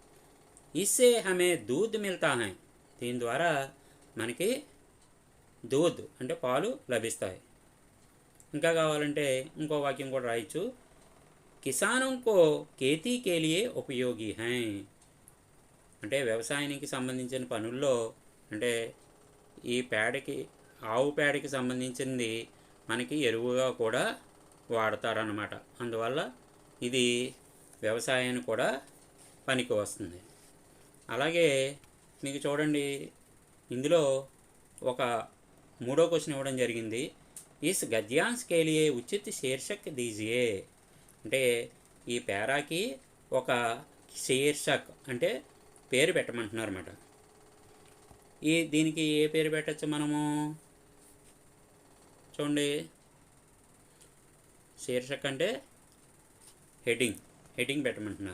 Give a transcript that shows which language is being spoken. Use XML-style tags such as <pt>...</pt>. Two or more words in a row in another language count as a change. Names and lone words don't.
<hi>इससे हमें दूध मिलता है।</hi> <te>దీని ద్వారా మనకి దూద్ అంటే పాలు లభిస్తాయి. ఇంకా కావాలంటే ఇంకో వాక్యం కూడా రాయొచ్చు.</te> <hi>కిసానోं को खेती के लिए उपयोगी हैं.</hi> <te>అంటే వ్యవసాయానికి సంబంధించిన పనుల్లో అంటే ఈ పేడకి ఆవు పేడకి సంబంధించింది మనకి ఎరువుగా కూడా వాడతారన్నమాట. అందువల్ల ఇది వ్యవసాయానికి కూడా పనికి వస్తుంది. అలాగే మీకు చూడండి, ఇందులో ఒక మూడో క్వశ్చన్ ఇవ్వడం జరిగింది.</te> <hi>इस गद्यांश के लिए उचित शीर्षक दीजिए.</hi> <te>అంటే ఈ పేరాకి ఒక శీర్షక్ అంటే పేరు పెట్టమంటున్నారు అన్నమాట. దీనికి ఏ పేరు పెట్టచ్చు మనము? చూడండి, శీర్షక్ అంటే హెడ్డింగ్ పెట్టమంటున్నారు.</te>